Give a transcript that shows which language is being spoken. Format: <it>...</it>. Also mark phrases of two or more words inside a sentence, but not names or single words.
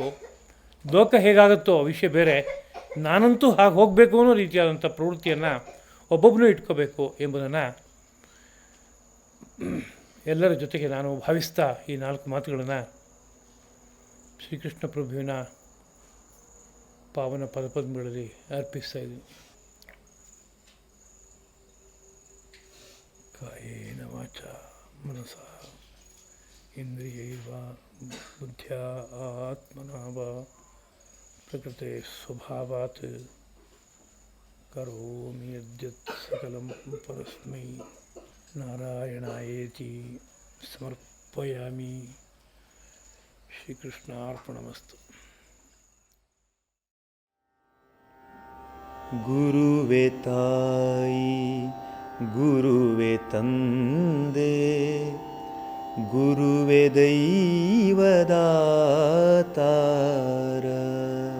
<kn>ಲೋಕ ಹೇಗಾಗುತ್ತೋ ಆ ವಿಷಯ ಬೇರೆ, ನಾನಂತೂ ಹಾಗೆ ಹೋಗಬೇಕು ಅನ್ನೋ ರೀತಿಯಾದಂಥ ಪ್ರವೃತ್ತಿಯನ್ನು ಒಬ್ಬೊಬ್ಬನೂ ಇಟ್ಕೋಬೇಕು ಎಂಬುದನ್ನು ಎಲ್ಲರ ಜೊತೆಗೆ ನಾನು ಭಾವಿಸ್ತಾ ಈ 4 ಮಾತುಗಳನ್ನು ಶ್ರೀಕೃಷ್ಣ ಪ್ರಭುವಿನ ಪಾವನ ಪದಪದ್ಮಗಳಲ್ಲಿ ಅರ್ಪಿಸ್ತಾ ಇದ್ದೀನಿ.</kn> <sa>ಕಾಯೇನ ವಾಚ ಮನಸಾ ಇಂದ್ರಿಯೈರ್ವಾ ಬುದ್ಧ್ಯಾ ಆತ್ಮನಾ ವಾ ಪ್ರಕೃತೆ ಸ್ವಭಾವಾತ್ ಕರೋಮಿ ಯದ್ಯತ್ ಸಕಲಂ ಪರಸ್ಮೈ ನಾರಾಯಣಾಯೇತಿ ಸಮರ್ಪಯಾಮಿ. ಶ್ರೀಕೃಷ್ಣಾರ್ಪಣಮಸ್ತು.</sa> <kn>ಗುರುವೇ ತಾಯಿ, ಗುರುವೇ ತಂದೆ, ಗುರುವೇ ದೈವದಾತಾರ.</kn>